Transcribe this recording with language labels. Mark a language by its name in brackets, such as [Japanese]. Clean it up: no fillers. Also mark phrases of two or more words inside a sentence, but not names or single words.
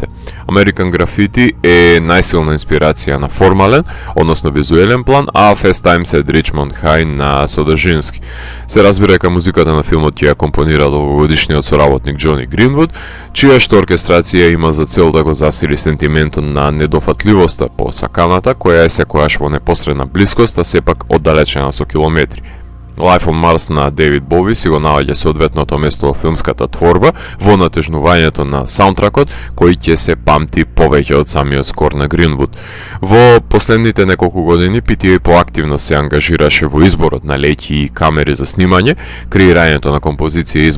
[Macedonian] American Graffiti е најсилна инспирација на формален, односно визуелен план, а Fast Times е Richmond High на содржински. Се разбира дека музиката на филмот ќе ја компонира долгогодишниот соработник Џони Гринвуд, чија што оркестрација има за цел да го засили сентиментот на недофатливоста по саканата, која е секојаш во непосредна блискост, а сепак оддалечена со километри. Life on Mars на Дейвид Бови си го наоѓа соодветното место во филмската творба во натежнувањето на саундтракот, кој ќе се памти повеќе од самиот скор на Гринвуд. Во последните неколку години PTA поактивно се ангажираше во изборот на леќи и камери за снимање, креирањето на композиција и